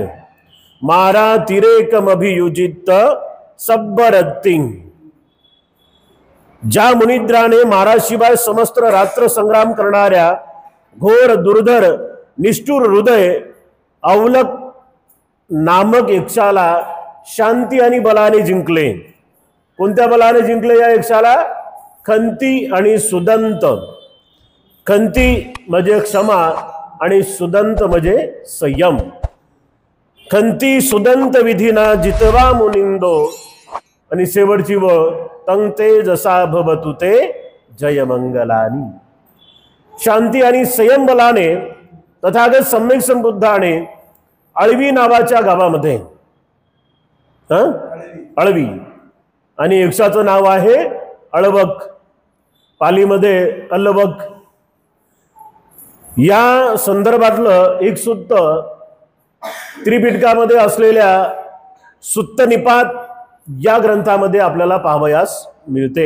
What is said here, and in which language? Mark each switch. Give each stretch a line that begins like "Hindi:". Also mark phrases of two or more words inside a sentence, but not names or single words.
Pali: मारा तिरेकमभियुजित सब्बरत्तिं,
Marathi: ज्या मुनिद्राने माराशिवाय समस्त रात्र संग्राम करणाऱ्या घोर दुर्धर निष्ठुर हृदय अवलक नामक यक्षाला शांती आणि बलाने जिंकले। कोणत्या बलाने जिंकले या यक्षाला? खंती आणि सुदंत। खंती म्हणजे क्षमा आणि सुदंत म्हणजे संयम।
Pali: खंती सुदंत विधिना जितवा मुनिंदो,
Marathi: आणि शेवटची
Pali: व तंग तेजसा भवतु ते जयमंगलानी।
Marathi: शांती आणि संयम बलाने तथागत सम्यक संबुद्धाने अळवी नावाच्या गावामध्ये, अळवी, आणि यक्षाचं नाव आहे अळवक, पालीमध्ये अल्वक, या संदर्भातलं एक सूक्त त्रिपिटकामध्ये असलेल्या सुत्तनिपात या ग्रंथामध्ये आपल्याला पाहावयास मिळते।